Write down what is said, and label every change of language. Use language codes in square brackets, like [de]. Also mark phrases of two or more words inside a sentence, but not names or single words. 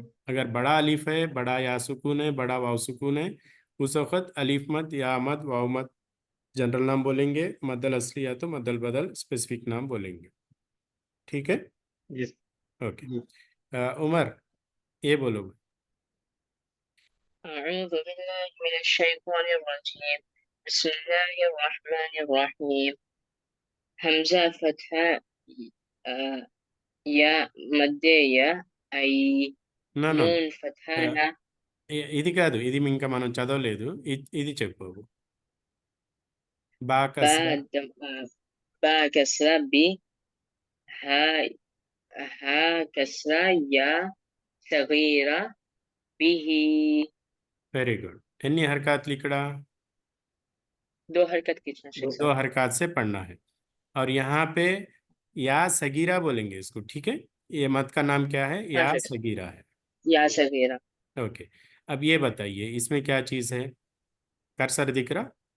[hi] अगर बड़ा अलिफ है, बड़ा या सुकून है, बड़ा वाव सुकून है, उस वक्त अलिफ मद, या मद, वाव मद जनरल नाम बोलेंगे, [ar] مد الأصلي [hi] या तो [ar] مد البدل [hi] स्पेसिफिक नाम बोलेंगे। ठीक है। जी ओके। जी। उमर, ये बोलो। [ar] أعوذ بالله من الشيطان الرجيم. بسم الله الرحمن الرحيم. همزة فتحة يا مدة يا أي [en] no no [ar] نون فتحة لا. [te] ఇది కాదు, ఇది ఇంకా మనం చదవలేదు. ఇది చెప్పు. [ar] బా با కస్రా. دم با كسرة بي. ها ها كسرة يا صغيرة به. [en] very good. [te] ఎన్ని హరకత్లు ఇక్కడ? [hi] दो हरकत खींचना शेख दो साहब. हरकत से पढ़ना है। और यहाँ पे या सगीरा बोलेंगे इसको, ठीक है। ये मत का नाम क्या है? हाँ या शेख साहब. सगीरा है। या सगीरा. ओके। अब ये बताइए इसमें क्या चीज़ है? कर्सर दिख रहा?